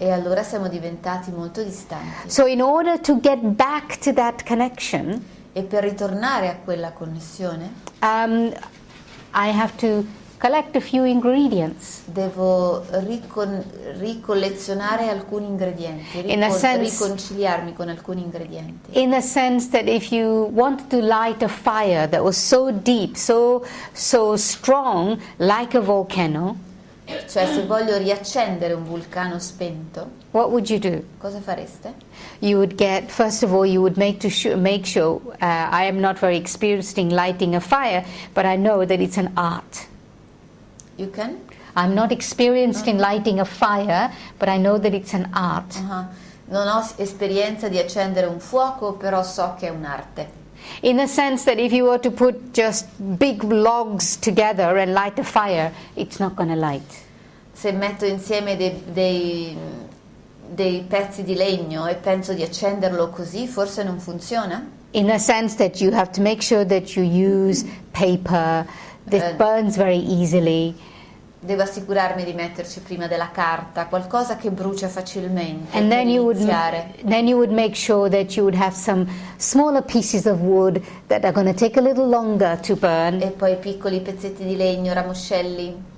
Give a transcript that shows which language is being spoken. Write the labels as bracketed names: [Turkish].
[Italian] E allora siamo diventati molto distanti. [English] So in order to get back to that connection, [Italian] E per ritornare a quella connessione [English] I have to collect a few ingredients. [Italian] devo ricollezionare alcuni ingredienti, [English] In a sense- [Italian] riconciliarmi con alcuni ingredienti. [English] In the sense that if you wanted to light a fire that was so deep, so strong, like a volcano, [Italian] Cioè, se voglio riaccendere un vulcano spento, [English] what would you do? [Italian] cosa fareste? [English] You would get, first of all, you would make sure, I am not very experienced in lighting a fire, but I know that it's an art. You can? I'm not experienced in lighting a fire, but I know that it's an art. [Italian] Ah, non ho esperienza di accendere un fuoco, però so che è un'arte. [English] In the sense that if you were to put just big logs together and light a fire, it's not going to light. [Italian] Se metto insieme dei pezzi di legno e penso di accenderlo così, forse non funziona? [English] In the sense that you have to make sure that you use paper that burns very easily. [Italian] Devo assicurarmi di metterci prima della carta, qualcosa che brucia facilmente [English] And [Italian] per [English] then [Italian] iniziare. [English] you would make sure that you would have some smaller pieces of wood that are going to take a little longer to burn. [Italian] E poi piccoli pezzetti di legno, ramoscelli.